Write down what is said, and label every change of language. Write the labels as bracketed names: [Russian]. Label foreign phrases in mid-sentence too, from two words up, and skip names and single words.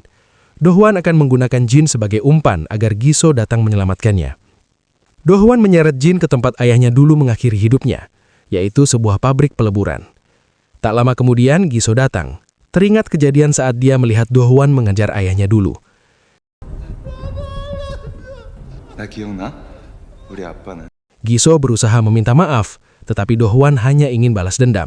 [Indonesian] Do Hwan akan menggunakan Jin sebagai umpan agar Guiso datang menyelamatkannya. Do Hwan menyeret Jin ke tempat ayahnya dulu mengakhiri hidupnya, yaitu sebuah pabrik peleburan. Tak lama kemudian, Guiso datang. Teringat kejadian saat dia melihat Do Hwan mengejar ayahnya dulu. [Korean] 나 기억나? 우리 아빠는 [Indonesian] Guiso berusaha meminta maaf, tetapi Dohwan hanya ingin balas dendam.